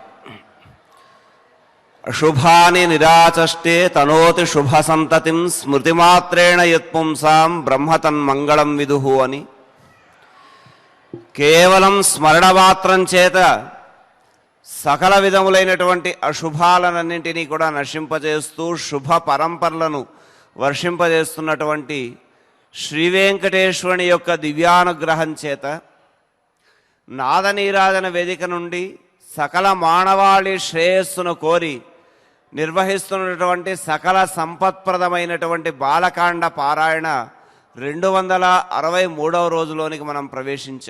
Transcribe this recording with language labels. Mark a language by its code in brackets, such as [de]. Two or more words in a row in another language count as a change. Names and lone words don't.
[sa] अशुभानि निराचष्टे तनोति शुभ संततिं स्मृतिमात्रेण यत्पुंसां ब्रह्मतन्मंगళం विदुः అని [te] కేవలం స్మరణ మాత్రం చేత సకల విధములైనటువంటి అశుభాలన్నింటినీ కూడా నశింపజేస్తూ శుభ పరంపరలను వర్షింపజేస్తున్నటువంటి శ్రీ వెంకటేశ్వరుని యొక్క దివ్యానుగ్రహం చేత నాదనీరాజన వేదిక నుండి సకల మానవాళి శ్రేయస్సును కోరి నిర్వహిస్తున్నటువంటి సకల సంపత్ప్రదమైనటువంటి బాలకాండ పారాయణ 263వ రోజులోనికి మనం ప్రవేశించాం.